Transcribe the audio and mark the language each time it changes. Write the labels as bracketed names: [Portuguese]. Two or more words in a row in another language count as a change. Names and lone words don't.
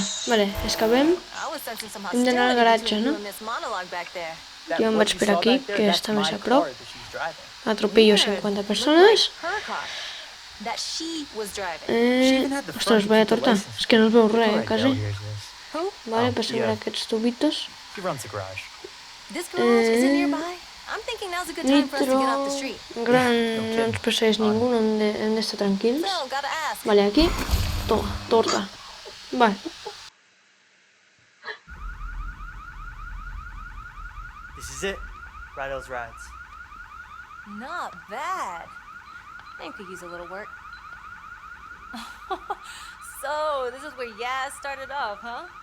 [Catalan] Vale, escapem. Hem d'anar al garatge, no? Jo em vaig per aquí, que està més a prop. Atropello 50 persones. Ostres, [Spanish] vaya torta. [Catalan] És que no es veu res, quasi. Vale, passem per aquests tubitos. [English] He runs the garage. This garage isn't nearby. I'm thinking now's a good time for us to Nitro... get off the street. [Catalan] Gran, no ens persegueix ningú, no hem d'estar tranquils. [English] So, gotta ask. [Catalan] Vale, aquí. [Spanish] Toma, torta. [Catalan] Vale. [English] This is it. Rydell's Rides. Not bad. I could use a little work. So, this is where Yaz started off, huh?